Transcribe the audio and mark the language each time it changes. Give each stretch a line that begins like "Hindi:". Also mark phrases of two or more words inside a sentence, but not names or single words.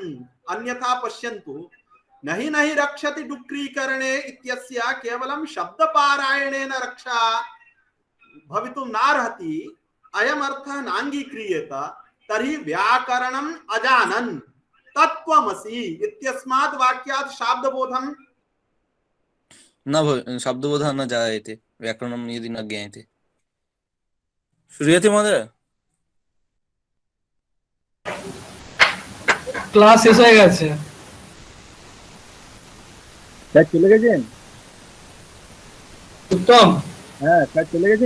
Sanskrit: अन्यथा पश्यन्तु, नहि नहि रक्षति डुक्रीकरणे इत्यस्य केवलं शब्दपारायणेन रक्षा भवितुं नार्हति, अयमर्थः नाङ्गीक्रियेत। तर्हि व्याकरणम् अजानन् तत्त्वमसि इत्यस्मात् वाक्यात् शाब्दबोधं शब्दबोधः न जायते व्याकरणं यदि न ज्ञायते। श्रूयते महोदय?
Bangla: ক্লাস শেষ হয়ে গেছে। স্যার চলে গেছেন? উত্তম। হ্যাঁ স্যার চলে গেছেন?